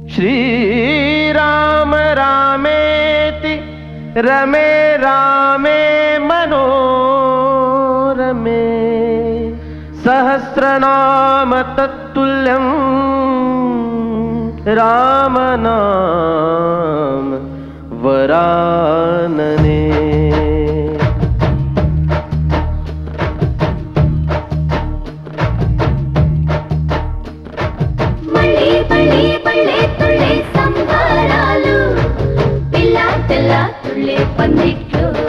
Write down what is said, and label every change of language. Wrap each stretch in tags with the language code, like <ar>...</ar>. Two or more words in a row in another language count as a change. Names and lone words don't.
<sa>श्रीराम रामेति रमे रामे मनोरमे सहस्रनाम तत्तुल्यं रामनाम वरानने।</sa> <te>मళ్ళీ మళ్ళీ పళ్ళే తుళ్ళే సంబరాలు పిల్ల పిల్ల తుళ్ళే పందిట్లు</te>